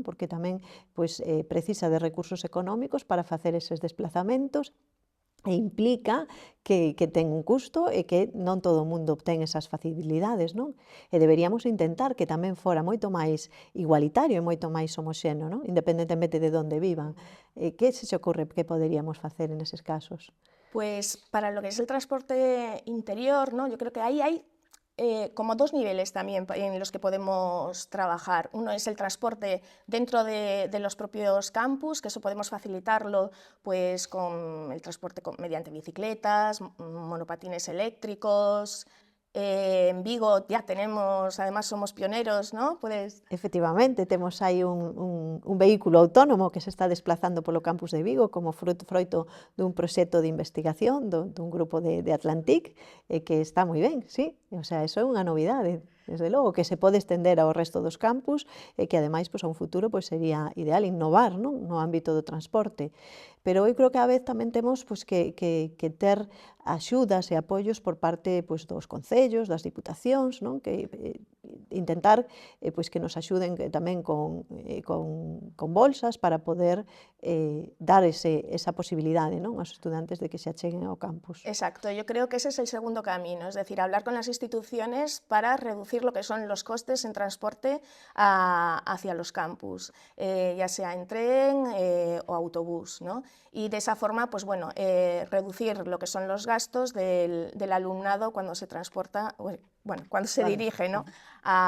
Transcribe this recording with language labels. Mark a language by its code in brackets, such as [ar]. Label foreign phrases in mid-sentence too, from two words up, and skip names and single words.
[gl] Porque tamén pois, precisa de recursos económicos para facer eses desplazamentos, e implica que ten un custo e que non todo o mundo obtén esas facilidades, non? E deberíamos intentar que tamén fora moito máis igualitario e moito máis homoxéneo, non? Independentemente de onde vivan. Que se ocurre que poderíamos facer en eses casos? [es] Pues para lo que es el transporte interior, ¿no? Yo creo que ahí hay como dos niveles también en los que podemos trabajar. Uno es el transporte dentro de los propios campus, que eso podemos facilitarlo pues, con el transporte mediante bicicletas, monopatines eléctricos. En Vigo ya tenemos, además somos pioneros, ¿no? [gl] Efectivamente, temos aí un vehículo autónomo que se está desplazando polo campus de Vigo como froito dun proxecto de investigación dun grupo de Atlantic, que está moi ben, sí, [es] o sea, [gl] eso é unha novidade, desde logo, que se pode estender ao resto dos campus e que ademais pois, a un futuro pois, sería ideal innovar, non? No ámbito do transporte. Pero eu creo que a vez tamén temos pois, que ter axudas e apoios por parte pois, dos concellos, das diputacións, non? Que intentar pois, que nos axuden tamén con bolsas para poder dar esa posibilidade, non? Aos estudantes de que se acheguen ao campus. [es] Exacto, yo creo que ese es el segundo camino, es decir, hablar con las instituciones para reducir lo que son los costes en transporte hacia los campus, ya sea en tren o autobús, ¿no? Y de esa forma, pues bueno, reducir lo que son los gastos del alumnado cuando se transporta, bueno, cuando se dirige, ¿no?